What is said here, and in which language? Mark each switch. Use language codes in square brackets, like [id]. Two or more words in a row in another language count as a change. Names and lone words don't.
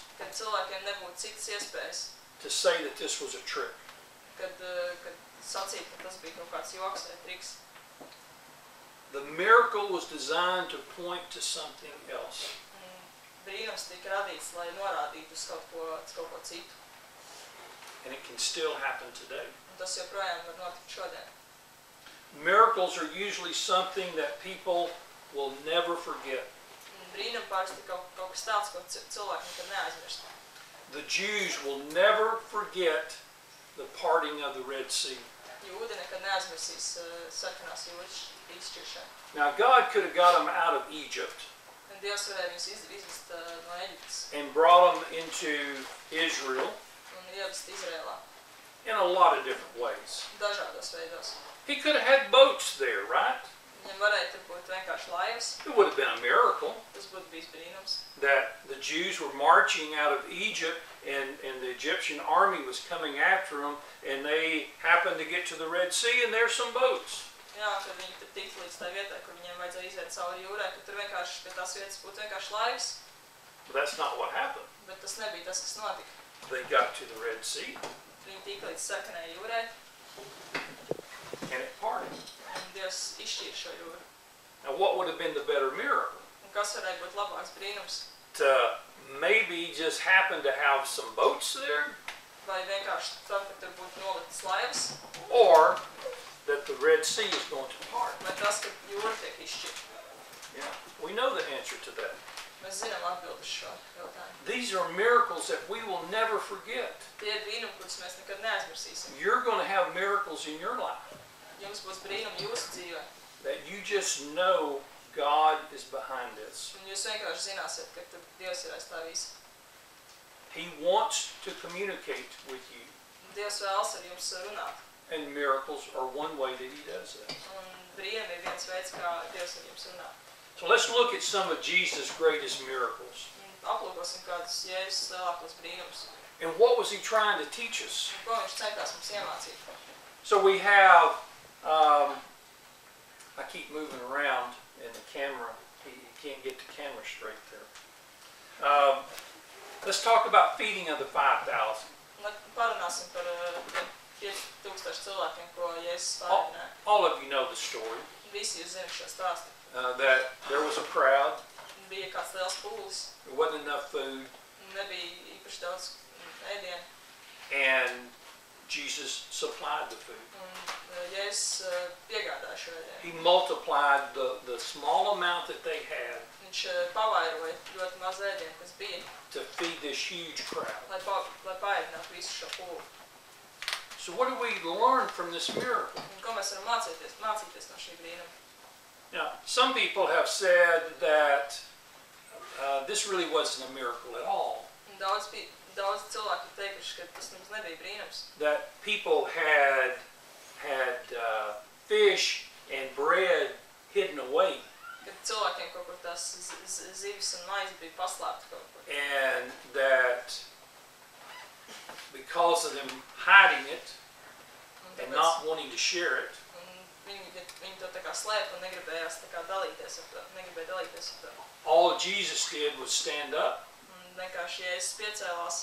[lv] kad cilvēkiem nebūtu citas iespējas, [en] to say that this was a trick. [lv] kad sacīt, ka tas bija kaut kāds joks vai triks. [en] The miracle was designed to point to something else. [lv] Brīnums tika radīts, lai norādītu uz kaut ko citu. [en] And it can still happen today. [lv] Un tas joprojām var notikt šodien. [en] Miracles are usually something that people will never forget. [lv] Brīnumi parasti kaut kas tāds, ko cilvēki nekad neaizmirst. [en] The Jews will never forget the parting of the Red Sea. [lv] Jūdi nekad neaizmirsīs sarkanās jūras izšķiršanu. [en] Now God could have got them out of Egypt [lv] Un Dievs varēja viņus izvest no Eģiptes [en] and brought them into Israel [lv] un ievest Izrēlā [en] in a lot of different ways. [lv] dažādos veidos. [en] He could have had boats there, right? [lv] Viņam varēja tur būt vienkārši laivas, [en] It would have been a miracle [lv] tas būtu bijis brīnums. [en] that the Jews were marching out of Egypt and the Egyptian army was coming after them, and they happened to get to the Red Sea and there's some boats. [lv] Jā, kad viņi tur tiktu līdz tā vietai, kur viņiem vajadzēja iziet cauri jūrai, ka tur vienkārši pie tās vietas būtu vienkārši laiks. [en] But that's not what happened. [lv] Bet tas nebija tas, kas notika. [en] They got to the Red Sea. [lv] Viņi tika līdz sarkanai jūrai. [en] And it parted. [lv] Un Dievs izšķīra šo jūru. [en] Now what would have been the better miracle? [lv] Un kas varētu būt labāks brīnums? [en] To maybe just happen to have some boats there? [lv] Vai vienkārši tam, ka tur būtu noliktas laivas? [en] Or that the Red Sea is going to part? [lv] Vai tas, ka jūra tiek izšķirta? [en] Yeah, we know the answer to that. [lv] Mēs zinām atbildi uz šo jautājumu. [en] These are miracles that we will never forget. [lv] Tie ir brīnumi, kurus mēs nekad neaizmirsīsim. [en] You're going to have miracles in your life [lv] Jums būs brīnumi jūsu dzīvē. [en] that you just know God is behind this. [lv] Un jūs vienkārši zināsiet, ka tur Dievs ir aiz tā visa. [en] He wants to communicate with you. [lv] Dievs vēlas ar jums runāt. [en] And miracles are one way that He does that. [lv] Un brīnumi ir viens veids, kā Dievs ar jums runā. [en] So let's look at some of Jesus' greatest miracles. [lv] Un aplūkosim kādus Jēzus lielākos brīnumus. [en] And what was He trying to teach us? [lv] Un ko viņš centās mums iemācīt? [en] So we have, I keep moving around in the camera. You can't get the camera straight there. Let's talk about feeding of the 5,000. [lv] Un parunāsim par tiem 5000 cilvēkiem, ko Jēzus pārunāja. [en] All of you know the story. [lv] Visi jūs zināt šo stāstu. [en] That there was a crowd. [lv] Bija kāds liels pūlis. [en] There wasn't enough food. [lv] Nebija īpaši daudz ēdienu. [en] And Jesus supplied the food. [lv] Un Jēzus piegādāja šo ēdienu. [en] He multiplied the small amount that they had [lv] Viņš pavairoja ļoti maz ēdienu, kas bija, [en] to feed this huge crowd. [lv] lai paēdinātu visu šo pūli. [en] So what do we learn from this miracle? [lv] Un ko mēs varam mācīties no šī brīnuma? [en] Now, some people have said that this really wasn't a miracle at all. [lv] Un daudz cilvēku ir teikuši, ka tas mums nebija brīnums. [en] That people had fish and bread hidden away. [lv] Kad cilvēkiem kaut kur tās zivis un maize bija paslēpta kaut kur. [en] And that because of them hiding it and not wanting to share it, [lv] Viņi to tā kā slēpa un negribēja dalīties ar to. [en] all Jesus did was stand up [lv] Un vienkārši Jēzus piecēlās